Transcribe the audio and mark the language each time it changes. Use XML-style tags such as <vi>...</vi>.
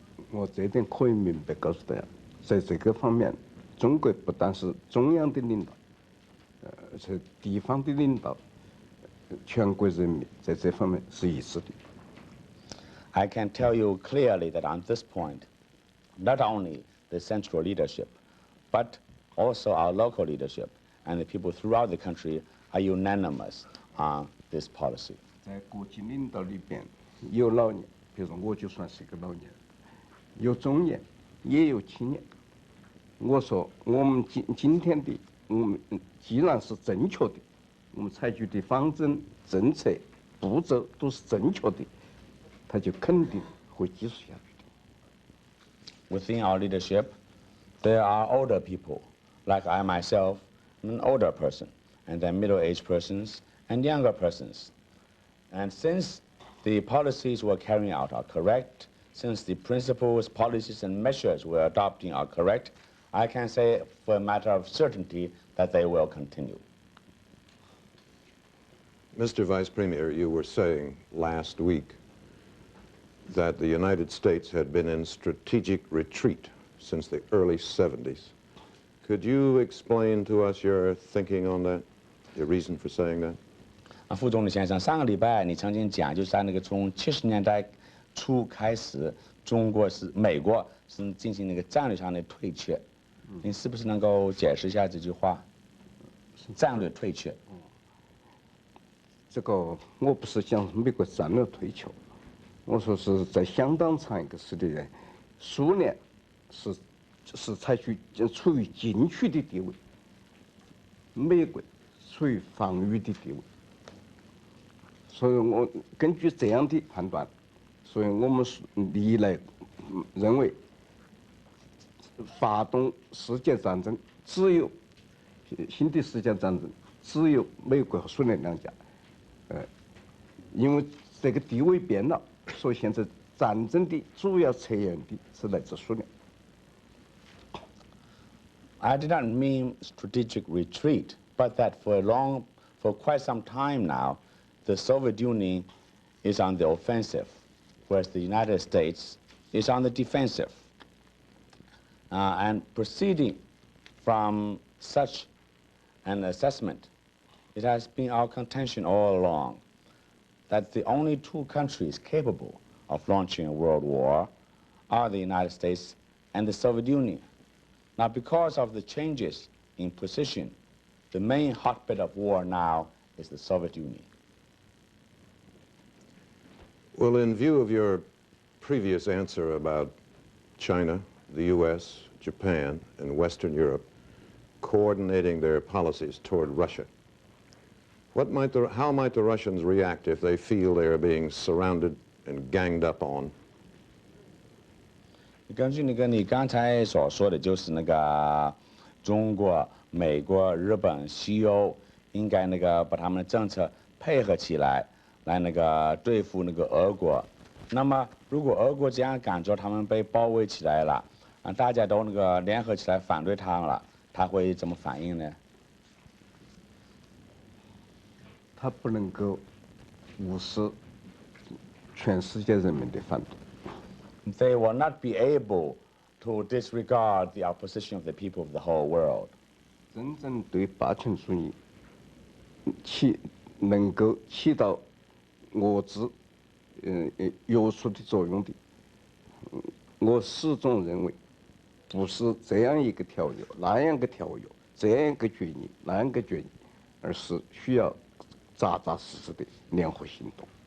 <zh>我这点可以明白告诉大家，在这个方面，中国不但是中央的领导，是地方的领导，全国人民在这方面是一致的。</zh> <en>I can tell you clearly that on this point, not only the central leadership, but also our local leadership and the people throughout the country are unanimous on this policy.</en> <zh>在国际领导里边，有老年，比如说我就算是一个老年，有中年，也有青年。我说我们今天的我们既然是正确的，我们采取的方针、政策、步骤都是正确的。他就肯定会继续下去的。</zh> <en>Within our leadership, there are older people, like I myself, an older person, and then middle-aged persons and younger persons. And since the policies we're carrying out are correct, since the principles, policies, and measures we're adopting are correct, I can say for a matter of certainty that they will continue. Mr. Vice Premier, you were saying last week that the United States had been in strategic retreat since the early 70s. Could you explain to us your thinking on that, your reason for saying that?</en> <zh>副总理先生，上个礼拜你曾经讲，就是在从70年代初开始，美国是进行战略上的退却，你是不是能够解释一下这句话？战略退却。这个我不是讲美国战略退却，我说是在相当长一个时间内，苏联是采取处于进取的地位，美国处于防御的地位。所以我根据这样的判断，所以我们历来认为，发动世界战争只有新的世界战争只有美国和苏联两家。因为这个地位变了，所以现在战争的主要策源地是来自苏联。</zh> <en>I did not mean strategic retreat, but that for quite some time now, the Soviet Union is on the offensive, whereas the United States is on the defensive. And proceeding from such an assessment, it has been our contention all along that the only two countries capable of launching a world war are the United States and the Soviet Union. Now, because of the changes in position, the main hotbed of war now is the Soviet Union. Well, in view of your previous answer about China, the U.S., Japan, and Western Europe coordinating their policies toward Russia, how might the Russians react if they feel they are being surrounded and ganged up on?</en> <zh>根据你刚才所说的，就是中国、美国、日本、西欧应该把他们的政策配合起来，来对付俄国。那么，如果俄国这样感觉他们被包围起来了，大家都联合起来反对他了，他会怎么反应呢？他不能够无视全世界人民的反对。</zh> <en>They will not be able to disregard the opposition of the people of the whole world.</en> <zh>真正对霸权主义能够起到遏制、约束的作用的，我始终认为，不是这样一个条约、那样一个条约、这样一个决议、那样一个决议，而是需要扎扎实实的联合行动。</zh>